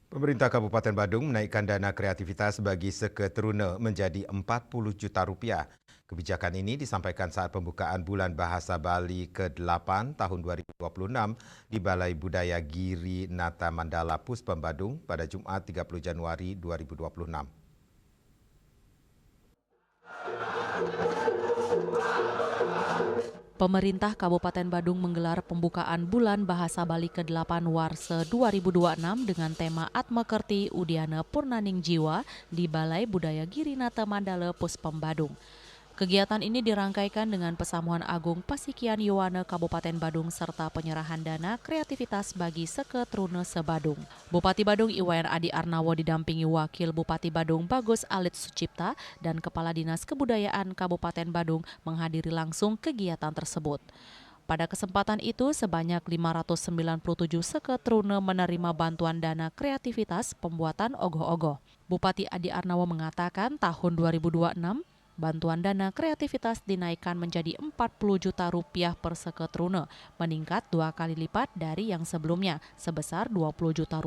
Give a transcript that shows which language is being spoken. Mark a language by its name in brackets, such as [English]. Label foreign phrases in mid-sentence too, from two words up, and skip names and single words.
[Indonesian] Pemerintah Kabupaten Badung menaikkan dana kreativitas bagi seketeruna menjadi Rp40 juta. Kebijakan ini disampaikan saat pembukaan Bulan Bahasa Bali ke-8 tahun 2026 di Balai Budaya Giri Nata Mandala Puspem Badung pada Jumat 30 Januari 2026. Pemerintah Kabupaten Badung menggelar pembukaan Bulan Bahasa Bali ke-8 Warse 2026 dengan tema Atmakerti Udiana Purnaning Jiwa di Balai Budaya Girinata Mandala Puspem Badung. Kegiatan ini dirangkaikan dengan Pesamuan Agung Pasikian Yowana Kabupaten Badung serta penyerahan dana kreativitas bagi seketruna sebadung. Bupati Badung Iwayan Adi Arnawo didampingi Wakil Bupati Badung Bagus Alit Sucipta dan Kepala Dinas Kebudayaan Kabupaten Badung menghadiri langsung kegiatan tersebut. Pada kesempatan itu, sebanyak 597 seketruna menerima bantuan dana kreativitas pembuatan ogoh-ogoh. Bupati Adi Arnawo mengatakan tahun 2026, bantuan dana kreativitas dinaikkan menjadi Rp40 juta per seketruna, meningkat 2 kali lipat dari yang sebelumnya, sebesar Rp20 juta.